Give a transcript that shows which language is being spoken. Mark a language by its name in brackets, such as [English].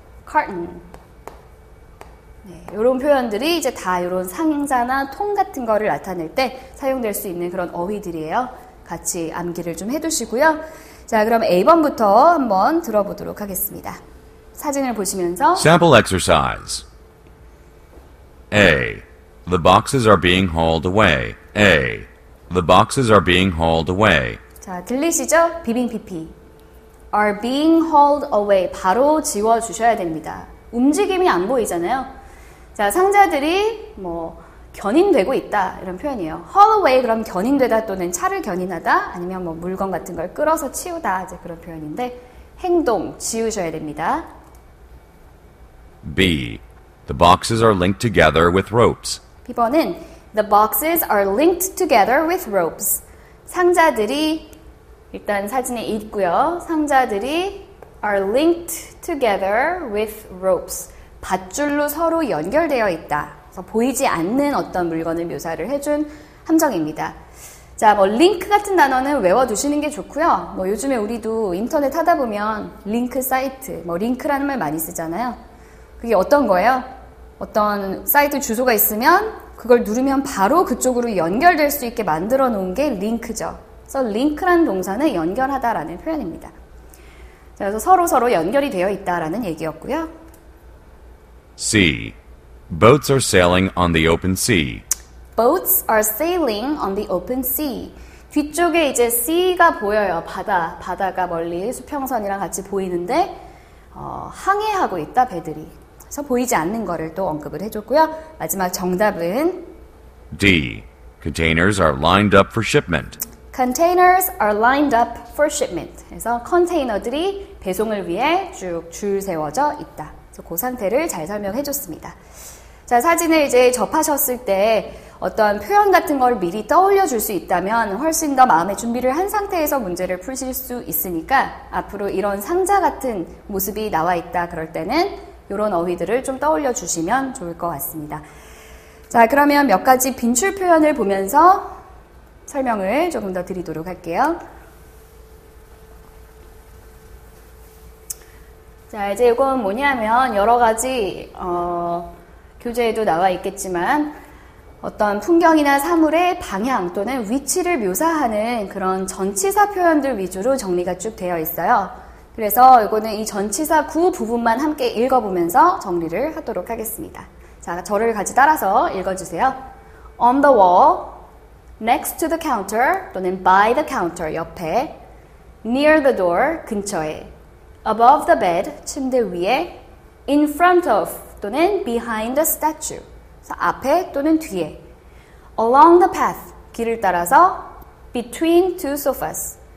[Korean] carton 네, 이런 표현들이 이제 다 이런 상자나 통 같은 거를 나타낼 때 사용될 수 있는 그런 어휘들이에요. 같이 암기를 좀 해두시고요. 자, 그럼 A번부터 한번 들어보도록 하겠습니다. 사진을 보시면서 [English] Sample exercise. A. The boxes are being hauled away. A. The boxes are being hauled away. [Korean] 자, 들리시죠? 비빙 [English] PP. are being hauled away. [Korean] 바로 지워주셔야 됩니다. 움직임이 안 보이잖아요. 자, 상자들이 뭐 견인되고 있다 이런 표현이에요. [English] haul away [Korean] 그럼 견인되다 또는 차를 견인하다 아니면 뭐 물건 같은 걸 끌어서 치우다 이제 그런 표현인데 행동 지우셔야 됩니다. [English] B. The boxes are linked together with ropes. B번은 The boxes are linked together with ropes. [Korean] 상자들이 일단 사진에 있고요. [English] 상자들이 are linked together with ropes. [Korean] 밧줄로 서로 연결되어 있다. 그래서 보이지 않는 어떤 물건을 묘사를 해준 함정입니다. 자, 뭐 링크 같은 단어는 외워두시는 게 좋고요. 뭐 요즘에 우리도 인터넷 하다 보면 링크 사이트, 뭐 링크라는 말 많이 쓰잖아요. 그게 어떤 거예요? 어떤 사이트 주소가 있으면 그걸 누르면 바로 그쪽으로 연결될 수 있게 만들어 놓은 게 링크죠. 그래서 링크라는 동사는 연결하다라는 표현입니다. 자, 그래서 서로 연결이 되어 있다라는 얘기였고요. [English] C. Boats are sailing on the open sea. Boats are sailing on the open sea. [Korean] 뒤쪽에 이제 sea가 보여요. 바다가 멀리 수평선이랑 같이 보이는데 항해하고 있다 배들이. 그래서 보이지 않는 거를 또 언급을 해줬고요. 마지막 정답은 [English] D. Containers are lined up for shipment. Containers are lined up for shipment. [Korean] 그래서 컨테이너들이 배송을 위해 쭉 줄 세워져 있다. 그래서 그 상태를 잘 설명해줬습니다. 자, 사진을 이제 접하셨을 때 어떤 표현 같은 걸 미리 떠올려 줄 수 있다면 훨씬 더 마음의 준비를 한 상태에서 문제를 푸실 수 있으니까 앞으로 이런 상자 같은 모습이 나와 있다 그럴 때는 이런 어휘들을 좀 떠올려 주시면 좋을 것 같습니다. 자, 그러면 몇 가지 빈출 표현을 보면서 설명을 조금 더 드리도록 할게요. 자, 이제 이건 뭐냐면 여러 가지 교재에도 나와 있겠지만 어떤 풍경이나 사물의 방향 또는 위치를 묘사하는 그런 전치사 표현들 위주로 정리가 쭉 되어 있어요. 그래서 이거는 이 전치사 구 부분만 함께 읽어보면서 정리를 하도록 하겠습니다. 자, 저를 같이 따라서 읽어주세요. [English] On the wall, next to the counter 또는 by the counter 옆에, near the door 근처에, above the bed [Korean] 침대 위에, [English] in front of 또는 behind the statue [Korean] 그래서 앞에 또는 뒤에, [English] along the path [Korean] 길을 따라서, [English] between two sofas